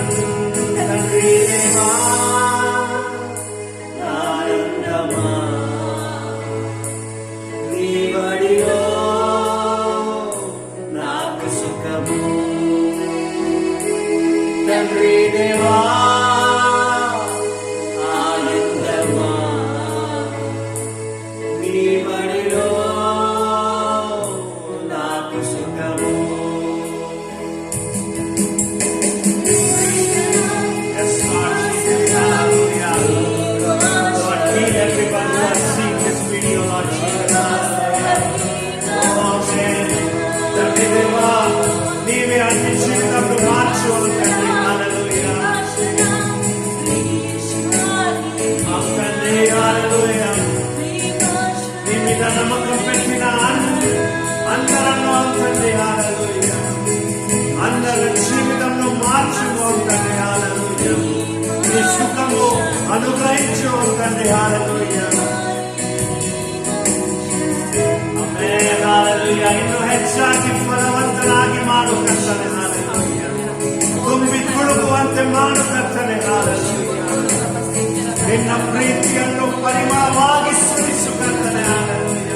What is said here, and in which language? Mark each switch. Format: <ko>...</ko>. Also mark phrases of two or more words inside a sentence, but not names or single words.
<te>తండ్రి దేవా ఆనందమా నీ బడిలో నాకు సుఖము. తండ్రి దేవా ఆనందమా నీ బడిలో నాకు సుఖము.</te> <en>Yes, Lord Jesus. Hallelujah. Lord, heal everyone who has seen this video, Lord Jesus.</en> <te>Oh, తండ్రి దేవా, నీవే అన్ని జీవితంలో మార్చు తండ్రి. హల్లెలూయా. మా తండ్రి, హల్లెలూయా. నీ మీద నమ్మకం పెట్టిన అందరూ తండ్రి, హల్లెలూయా. అందరి జీవితంలో మార్చు తండ్రి, హల్లెలూయా. నీ సుఖము అనుగ్రహించు తండ్రి, హల్లెలూయా.</te> <kn>ಆಮೆನ್, ಹಲ್ಲೆಲೂಯಾ. ಇನ್ನು ಹೆಚ್ಚಾಗಿ ಫಲವಂತನಾಗಿ ಮಾಡು ಕರ್ತನೆ, ಹಲ್ಲೆಲೂಯಾ. ತುಂಬಿ ತುಳುಕುವಂತೆ ಮಾಡು ಕರ್ತನೆ, ಹಲ್ಲೆಲೂಯಾ. ನಿನ್ನ ಪ್ರೀತಿಯನ್ನು ಪರಿಮಳವಾಗಿ ಸುರಿಸು ಕರ್ತನೆ, ಹಲ್ಲೆಲೂಯಾ.</kn>